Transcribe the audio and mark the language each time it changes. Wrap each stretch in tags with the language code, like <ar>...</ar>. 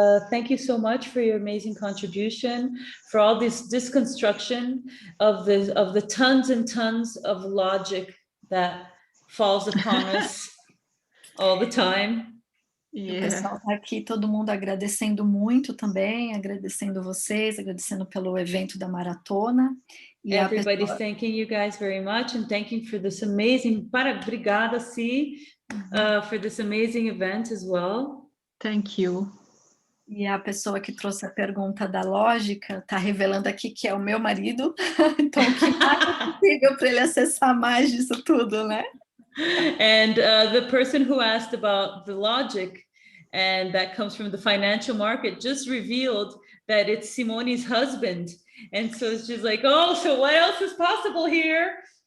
<en>Thank you so much for your amazing contribution, for all this deconstruction of the tons and tons of logic that falls upon us all the time.</en> <pt>Yeah. O pessoal tá aqui, todo mundo agradecendo muito também, agradecendo vocês, agradecendo pelo evento da maratona. E</pt> <en>everybody's thanking you guys very much and thanking for this amazing, obrigada, Si, for this amazing event as well. Thank you.</en> <pt>E a pessoa que trouxe a pergunta da lógica está revelando aqui que é o meu marido, então o que mais é possível para ele acessar mais disso tudo, né?</pt> <en>And the person who asked about the logic and that comes from the financial market just revealed that it's Simone's husband. And so she's like, oh, so what else is possible here?</en>